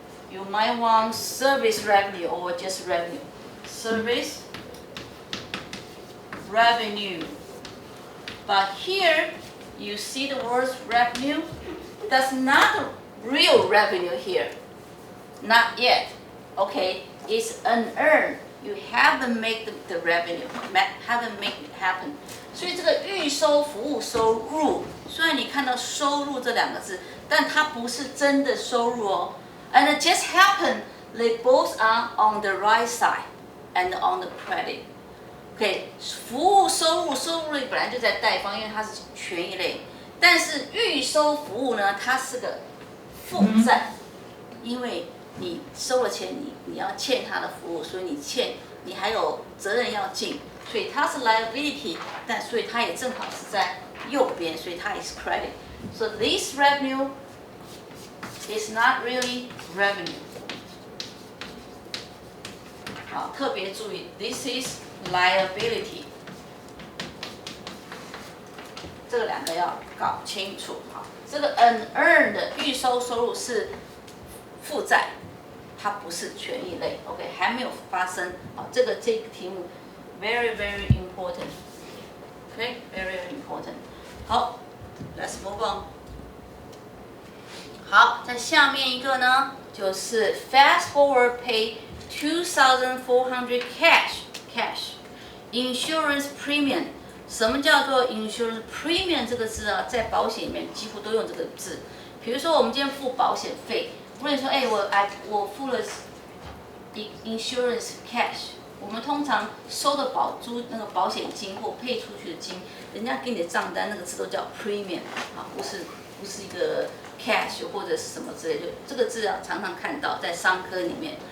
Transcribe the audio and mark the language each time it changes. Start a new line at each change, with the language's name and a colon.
English: You might want service revenue or just revenue. Service revenue. But here you see the word revenue. That's not real revenue here. Not yet. Okay, it's unearned. You haven't made the revenue, haven't made it happen.
Chinese: 所以这个预收服务收入，虽然你看到收入这两个字，但它不是真的收入哦。
English: And it just happened they both are on the right side and on the credit.
Chinese: OK， 服务收入类本来就在贷方，因为它是权益类。但是预收服务呢，它是个负债，因为你收了钱，你要欠他的服务，所以你还有责任要尽，所以它是 liability， 但所以它也正好是在右边，所以它也是 credit。
English: So this revenue is not really revenue。
Chinese: 好，特别注意 ，
English: this is liability。
Chinese: 这个两个要搞清楚哈。这个 unearned 的预收收入是负债。它不是权益类 ，OK， 还没有发生。
English: 好，
Chinese: 这个题目
English: very important，OK，very important。好 ，let's move on。
Chinese: 好，在下面一个呢，就是
English: fast forward pay 2,400 cash insurance premium。
Chinese: 什么叫做 insurance premium 这个字啊？在保险里面几乎都用这个字。比如说我们今天付保险费。不能说，我付了 insurance cash， 我们通常收的那个保险金或配出去的金，人家给你的账单那个字都叫 premium 啊，不是一个 cash 或者是什么之类的，这个字要常常看到在商科里面。